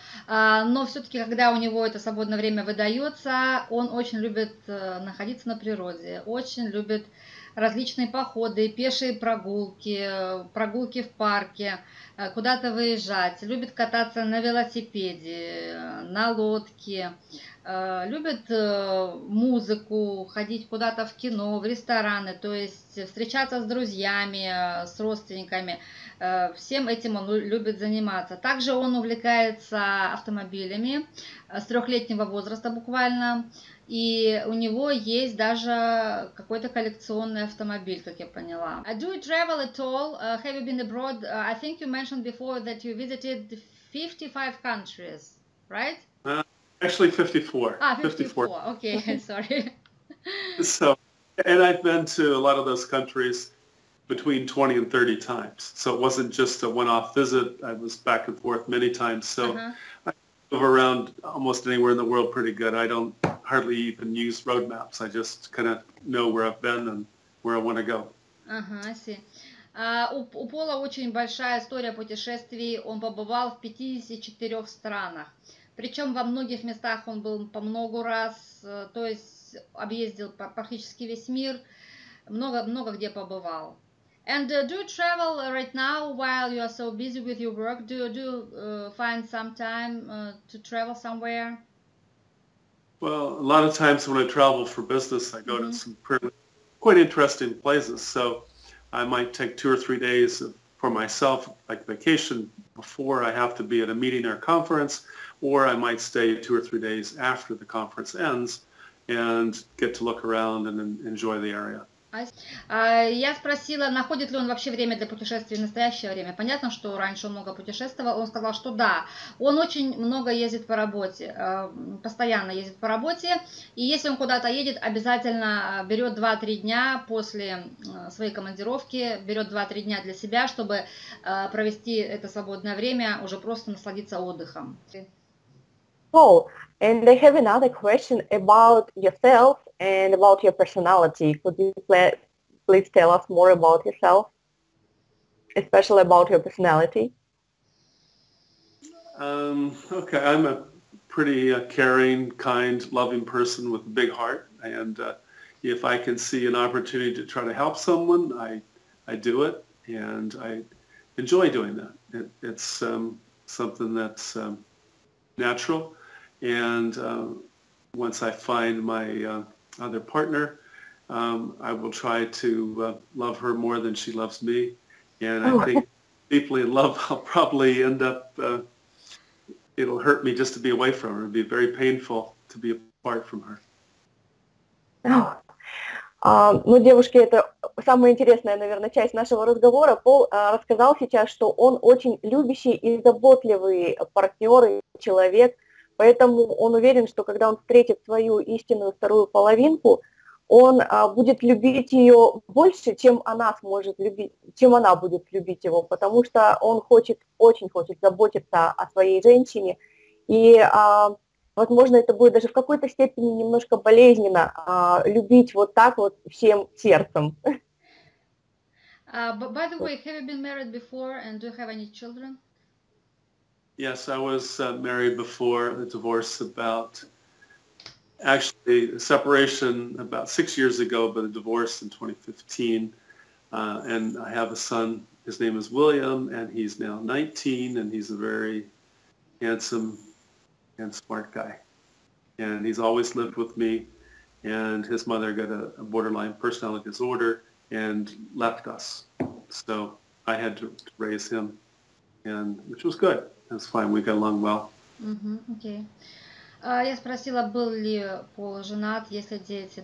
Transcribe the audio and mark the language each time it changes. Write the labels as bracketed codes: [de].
[ru] Но все-таки, когда у него это свободное время выдается, он очень любит находиться на природе, очень любит различные походы, пешие прогулки, прогулки в парке, куда-то выезжать, любит кататься на велосипеде, на лодке, любит музыку, ходить куда-то в кино, в рестораны, то есть встречаться с друзьями, с родственниками. Всем этим он любит заниматься. Также он увлекается автомобилями с 3-летнего возраста буквально. И у него есть даже какой-то коллекционный автомобиль, как я поняла. [en] Do you travel at all? Have you been abroad? I think you mentioned before that you visited 55 countries, right? Actually 54. 54. Okay, sorry. So, and I've been to a lot of those countries between 20 and 30 times. So it wasn't just a one-off visit. I was back and forth many times. So I move around almost anywhere in the world pretty good. I don't hardly even use road maps. I just kind of know where I've been and where I want to go. I see. [ru] У Пола очень большая история путешествий. Он побывал в 54 странах. Причем во многих местах он был по много раз, то есть объездил практически весь мир, много где побывал. [en] And do you travel right now while you are so busy with your work? Do you find some time to travel somewhere? Well, a lot of times when I travel for business, I go to some quite interesting places. So I might take 2 or 3 days for myself, like vacation before I have to be at a meeting or a conference, or I might stay 2 or 3 days after the conference ends and get to look around and enjoy the area. [ru] Я спросила, находит ли он вообще время для путешествий в настоящее время. Понятно, что раньше он много путешествовал. Он сказал, что да, он очень много ездит по работе, постоянно ездит по работе. И если он куда-то едет, обязательно берет 2-3 дня после своей командировки, берет 2-3 дня для себя, чтобы провести это свободное время, уже просто насладиться отдыхом. [en] Oh, and I have another question about yourself and about your personality. Could you please tell us more about yourself, especially about your personality? Okay, I'm a pretty caring, kind, loving person with a big heart, and if I can see an opportunity to try to help someone, I do it, and I enjoy doing that. It's something that's natural, and once I find my other partner, I will try to love her more than she loves me, and I think deeply in love, I'll probably end up, it'll hurt me just to be away from her. It'll be very painful to be apart from her. [ru] Ну, девушки, это самая интересная, наверное, часть нашего разговора. Пол рассказал сейчас, что он очень любящий и заботливый партнер и человек, поэтому он уверен, что когда он встретит свою истинную вторую половинку, он будет любить ее больше, чем она сможет любить, чем она будет любить его, потому что он очень хочет заботиться о своей женщине, и возможно, это будет даже в какой-то степени немножко болезненно любить вот так вот всем сердцем. [en] By the way, have you been married before and do you have any children? Yes, I was married before the divorce actually a separation about 6 years ago, but a divorce in 2015. And I have a son, his name is William, and he's now 19, and he's a very handsome and smart guy. And he's always lived with me, and his mother got a borderline personality disorder and left us. So I had to raise him, and which was good. It was fine. We got along well. Okay. [ru] Я спросила, был ли Пол женат, есть ли дети.